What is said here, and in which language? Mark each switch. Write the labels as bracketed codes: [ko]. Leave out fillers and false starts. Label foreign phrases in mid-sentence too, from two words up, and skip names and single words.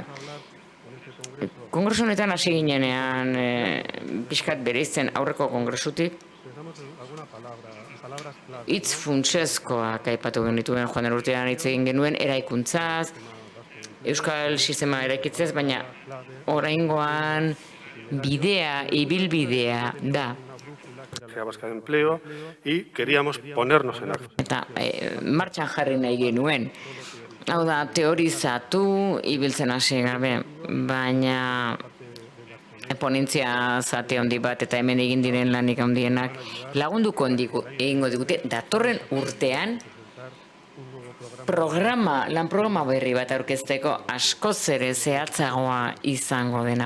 [eu] Kongresu honetan hasi ginenean pixkat bereizten aurreko kongresutik, hitz funtsezkoak aipatu genituen joan den urtean hitz egin genuen eraikuntzaz, euskal sistema eraikitzez, baina oraingoan bidea, ibilbidea da. [es] Vasca de Empleo y queríamos ponernos en acción. [eu] Eta martxan jarri nahi genuen. Hau da, teorizatu, ibiltzen hasi gabe, baina ponentzia zate handi bat eta hemen egin diren lanik handienak lagunduko egingo digute datorren urtean lan programa berri bat aurkezteko askoz ere zehatzagoa izango dena.